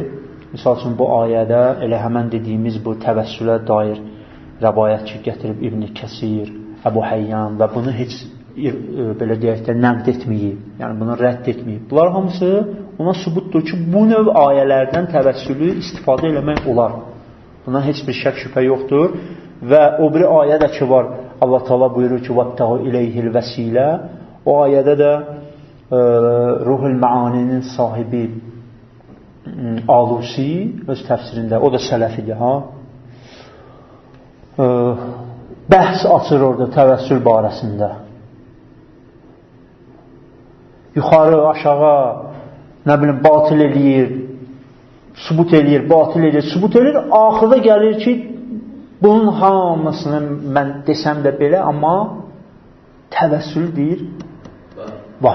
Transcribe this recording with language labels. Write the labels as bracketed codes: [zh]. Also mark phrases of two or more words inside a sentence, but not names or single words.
[az] Misal üçün bu ayədə elə həmən dediyimiz bu təvəssülə dair rəvayət ki gətirib İbn Kəsir, Əbu Həyyan və bunu heç belə deyək də nəqd etməyib, yəni bunu rədd etməyib. Bunlar hamısı ona sübutdur ki, bu növ ayələrdən təvəssülü istifadə eləmək olar. Buna heç bir şək şübhə yoxdur. Və o bir ayə də ki var, Allah Teala buyurur ki, [ar] وَاتَّغُ إِلَيْهِ الْوَسِيلَ. [az] O ayədə də Ruhul Maaninin sahibi Alusi öz təfsirində, o da sələfidir, bəhs açır orada təvəssül barəsində. Yuxarı, aşağı, nə bilim, batil eləyir, sübut eləyir, batil eləyir, sübut eləyir, axırda gəlir ki, bunun hamısını mən desəm də belə, amma təvəssül deyir, var.